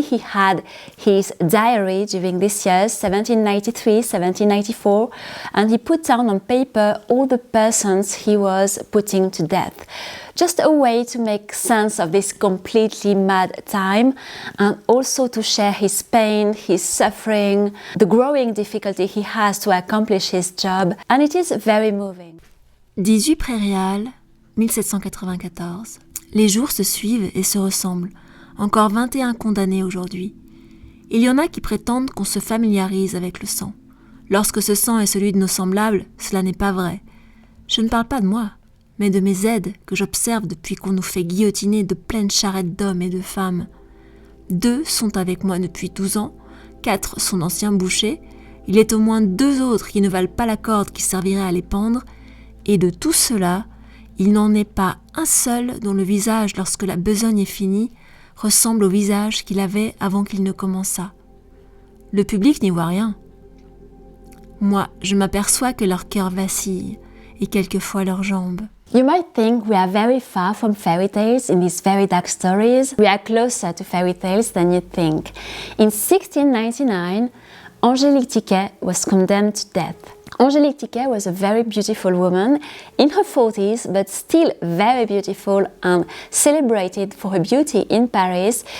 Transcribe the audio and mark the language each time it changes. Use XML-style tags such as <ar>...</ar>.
<en>He had his diary during these years, 1793, 1794, and he put down on paper all the persons he was putting to death. Just a way to make sense of this completely mad time and also to share his pain, his suffering, the growing difficulty he has to accomplish his job, and it is very moving. 18 Prairial, 1794.</en> <fr>Les jours se suivent et se ressemblent. Encore 21 condamnés aujourd'hui. Il y en a qui prétendent qu'on se familiarise avec le sang. Lorsque ce sang est celui de nos semblables, cela n'est pas vrai. Je ne parle pas de moi, mais de mes aides que j'observe depuis qu'on nous fait guillotiner de pleines charrettes d'hommes et de femmes. 2 sont avec moi depuis 12 ans, 4 sont d'anciens bouchers, il est au moins 2 autres qui ne valent pas la corde qui servirait à les pendre, et de tout cela, il n'en est pas un seul dont le visage, lorsque la besogne est finie, ressemble au visage qu'il avait avant qu'il ne commençât. Le public n'y voit rien. Moi, je m'aperçois que leur cœur vacille, et quelquefois leurs jambes.</fr> <en>You might think we are very far from fairy tales in these very dark stories. We are closer to fairy tales than you think. In 1699, Angelique Tiquet was condemned to death. Angelique Tiquet was a very beautiful woman in her 40s, but still very beautiful and celebrated for her beauty in Paris.</en>